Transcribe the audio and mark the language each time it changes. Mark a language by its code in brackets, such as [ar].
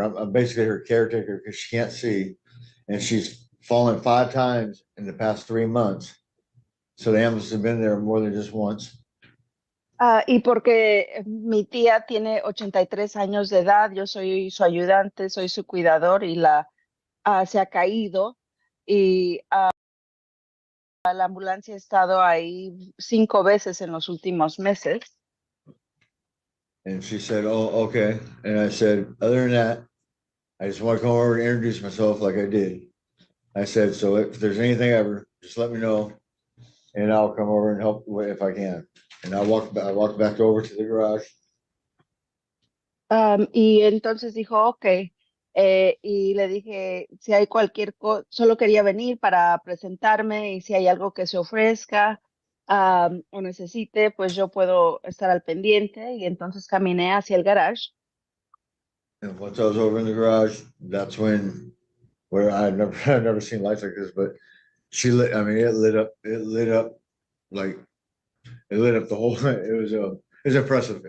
[en] I'm basically her caretaker because she can't see, and she's fallen 5 times in the past 3 months. So the ambulance has been there more than just once. [es] Y porque mi tía tiene 83 años de edad, yo soy su ayudante, soy su cuidador y se ha caído y la ambulancia ha estado ahí 5 veces en los últimos meses. [en] And she said, "Oh, okay." And I said, "Other than that, I just want to come over and introduce myself like I did." I said, "So if there's anything ever, just let me know, and I'll come over and help if I can." And I walked back over to the garage. [es] Y entonces dijo, ok, y le dije, si hay cualquier cosa, solo quería venir para presentarme y si hay algo que se ofrezca o necesite, pues yo puedo estar al pendiente. Y entonces caminé hacia el garage. [en] And once I was over in the garage, that's when, where I've never seen lights like this, but it lit up like, it lit up the whole, it was impressive.